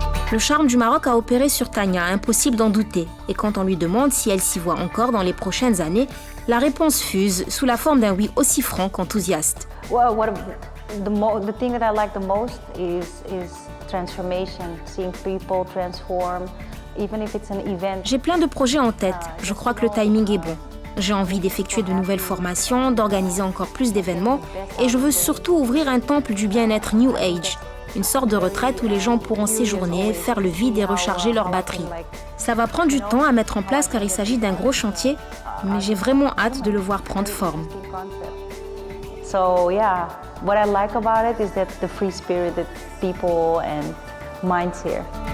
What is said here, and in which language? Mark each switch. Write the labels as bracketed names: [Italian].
[French] Le charme du Maroc a opéré sur Tania, impossible d'en douter. Et quand on lui demande si elle s'y voit encore dans les prochaines années, la réponse fuse sous la forme d'un oui aussi franc qu'enthousiaste. [English] The thing that I like the most is transformation, seeing people transform, even if it's an event. [French] J'ai plein de projets en tête. Je crois que le timing est bon. J'ai envie d'effectuer de nouvelles formations, d'organiser encore plus d'événements et je veux surtout ouvrir un temple du bien-être New Age. Une sorte de retraite où les gens pourront séjourner, faire le vide et recharger leur batterie. Ça va prendre du temps à mettre en place car il s'agit d'un gros chantier, mais j'ai vraiment hâte de le voir prendre forme. [English] So yeah, what I like about it is that the free spirited people and minds here.